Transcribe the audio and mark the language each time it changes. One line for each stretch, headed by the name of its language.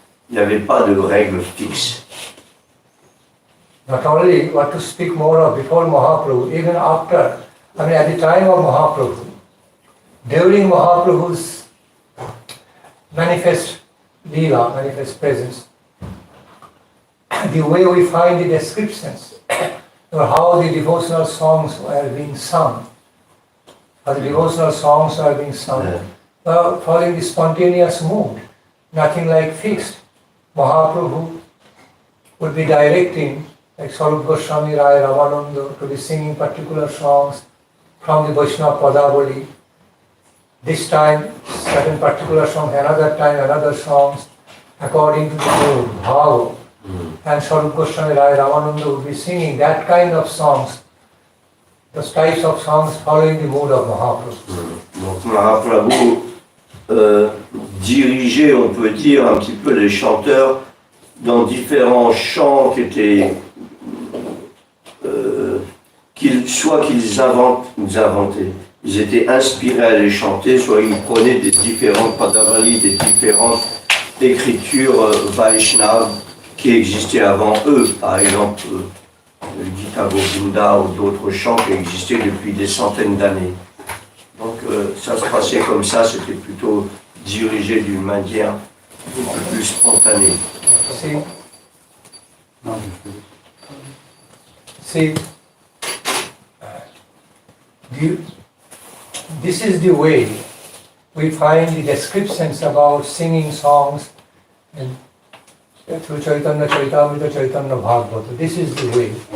French: Il n'y avait pas de règles fixes.
English: Not only what to speak more of before Mahaprabhu, even after, I mean at the time of Mahaprabhu, during Mahaprabhu's manifest Leela, manifest presence, the way we find the descriptions or how the devotional songs are being sung, how the devotional songs are being sung, following the spontaneous mood, nothing like fixed. Mahaprabhu would be directing, like Swarup Goswami Rai Ramananda, to be singing particular songs from the Vaishnava Padavali. This time, certain particular songs, another time, another songs, according to the mood, bhava. And Swarup Goswami Rai Ramananda would be singing that kind of songs, those types of songs following the mood of Mahaprabhu.
French: Donc Mahaprabhu dirigeait, on peut dire, un petit peu les chanteurs dans différents chants qui étaient soit qu'ils inventaient, ils étaient inspirés à les chanter, soit ils prenaient des différentes padavalis, des différentes écritures Vaishnav qui existaient avant eux, par exemple le Gita Govinda ou d'autres chants qui existaient depuis des centaines d'années. Donc ça se passait comme ça, c'était plutôt dirigé d'une manière beaucoup plus spontanée.
English: See, this is the way we find the descriptions about singing songs through Chaitanya Charitamrita, Chaitanya Bhagavata. This is the way.